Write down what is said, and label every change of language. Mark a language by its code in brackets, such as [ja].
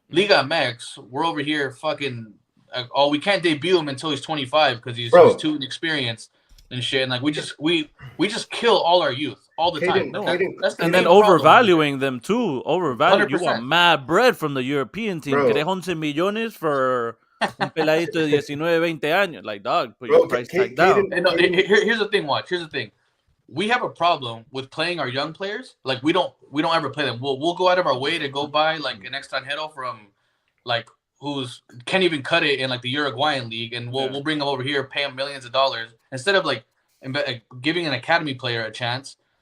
[en] Liga MX, we're over here fucking. We can't debut him until he's 25 because he's too inexperienced and shit. And like we just kill all our youth all the time. And then overvaluing them too. Overvaluing. You want mad bread from the European team. [es] Querés 11 millones [en] for [es] un peladito de 19, 20 años. [en] Like, dog, put your price tag down. Here's the thing. Watch. Here's the thing. We have a problem with playing our young players. Like, we don't ever play them. We'll go out of our way to go buy like an extranjero from like. Who's can't even cut it in like the Uruguayan league, and we'll bring them over here, pay them millions of dollars instead of like giving an academy player a chance.